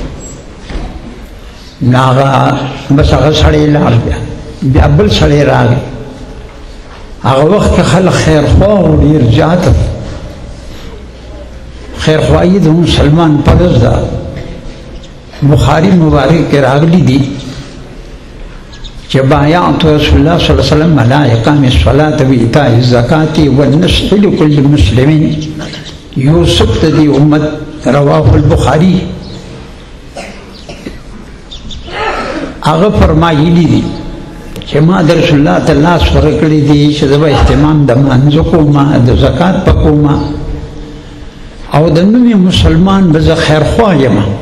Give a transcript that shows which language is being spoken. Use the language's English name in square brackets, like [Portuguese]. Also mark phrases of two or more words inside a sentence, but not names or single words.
[Pashto] نو هغه بس هغه سړی لاړ، بیا بل سړی راغی. هغه وخت کې خلک خیرخوا و ډېر زیات، خیرخواهي د مسلمان فرض ده. بخاري مبارک کې راغلی دي چې [Arabic] بایعت رسول الله صلی الله علیه وسلم علی اقام الصلاة و ایتاء الزکاة والنصح لكل مسلم [Pashto] یوسف د دې امت، [Arabic] رواه البخاري. [Pashto] هغه فرمایلی دي چې ما د رسول الله ته لاس ورکړی دی چې زه به اهتمام د مانځه کومه، د زکات په کومه، او د نومې مسلمان به زه خیرخوا یم.